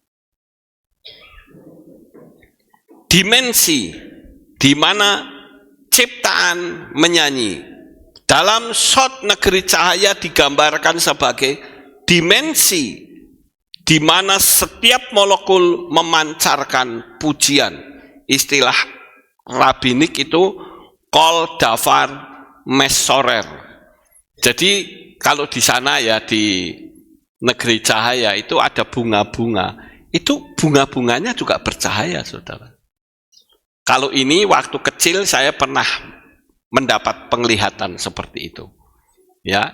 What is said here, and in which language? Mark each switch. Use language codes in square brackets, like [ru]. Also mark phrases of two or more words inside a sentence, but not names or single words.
[id] Dimensi di mana ciptaan menyanyi. Dalam shot negeri cahaya digambarkan sebagai dimensi di mana setiap molekul memancarkan pujian. Istilah rabbinik itu [he] כל דבר משורר. [id] Jadi kalau di sana ya di negeri cahaya itu ada bunga-bunga. Itu bunga-bunganya juga bercahaya, saudara. Kalau ini waktu kecil saya pernah mendapat penglihatan seperti itu, ya.